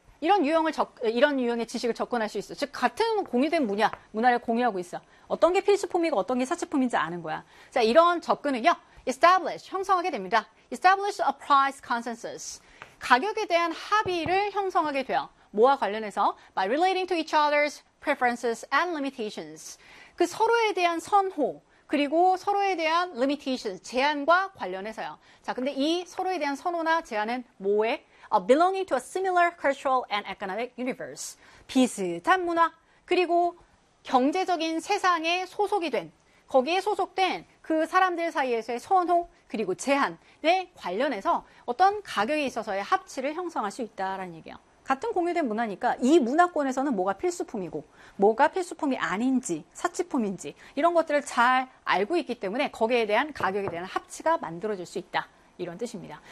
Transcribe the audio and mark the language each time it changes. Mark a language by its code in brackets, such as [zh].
[ko] 이런 유형의 지식을 접근할 수 있어. 즉, 같은 공유된 문화를 공유하고 있어. 어떤 게 필수품이고 어떤 게 사치품인지 아는 거야. 자, 이런 접근은요. establish, 형성하게 됩니다. [en] establish a price consensus. [ko] 가격에 대한 합의를 형성하게 돼요. 뭐와 관련해서? [en] by relating to each other's preferences and limitations. [ko] 그 서로에 대한 선호. 그리고 서로에 대한 limitations, 제한과 관련해서요. 자, 근데 이 서로에 대한 선호나 제한은 뭐에? [en] belonging to a similar cultural and economic universe. [ko] 비슷한 문화, 그리고 경제적인 세상에 소속이 된, 거기에 소속된 그 사람들 사이에서의 선호, 그리고 제한에 관련해서 어떤 가격에 있어서의 합치를 형성할 수 있다라는 얘기예요. 같은 공유된 문화니까 이 문화권에서는 뭐가 필수품이고 뭐가 필수품이 아닌지 사치품인지 이런 것들을 잘 알고 있기 때문에 거기에 대한 가격에 대한 합치가 만들어질 수 있다 이런 뜻입니다.